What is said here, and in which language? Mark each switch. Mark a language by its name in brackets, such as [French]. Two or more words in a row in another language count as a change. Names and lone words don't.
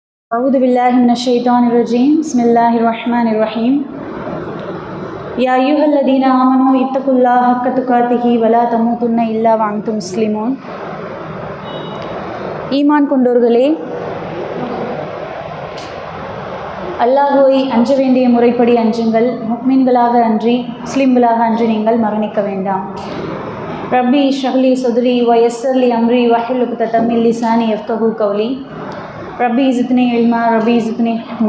[Arabic] أعوذ بالله من الشيطان الرجيم بسم الله الرحمن الرحيم يا أيها الذين آمنوا اتقوا الله حق تقاته ولا تموتن إلا وأنتم مسلمون [Tamil] ஈமான் கொண்டோர்களே, அல்லாஹ்வை அஞ்ச வேண்டிய முறைப்படி அஞ்சுங்கள். முஃமின்களாக அன்றி முஸ்லிம்களாக அன்றி நீங்கள் மரணிக்க வேண்டாம். [Arabic] رب اشرح لي صدري ويسر لي أمري واحلل عقدة من لساني يفقهوا قولي رب زدني علما رب زدني حكمة.